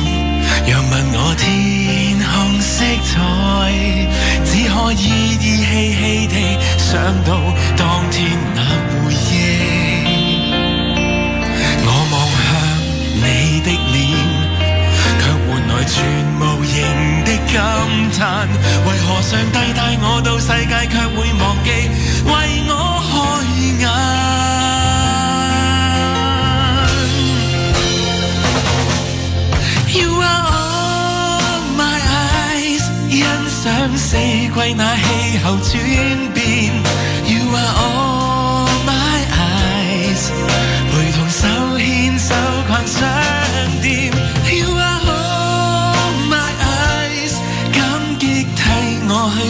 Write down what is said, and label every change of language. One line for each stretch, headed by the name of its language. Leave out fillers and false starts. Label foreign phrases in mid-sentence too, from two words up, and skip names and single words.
Cantonese: 若問我天空色彩，只可依依稀稀地想到當天那回憶。我望向你的臉，卻換來全無形的感嘆。為何上帝帶我到世界，卻會忘記為我開眼
English: ？You are all my eyes，
Cantonese: 欣賞四季那氣候轉變。
English: You are all my eyes，
Cantonese: 陪同手牽手逛商店。
English: You are all my eyes，
Cantonese: 感激替我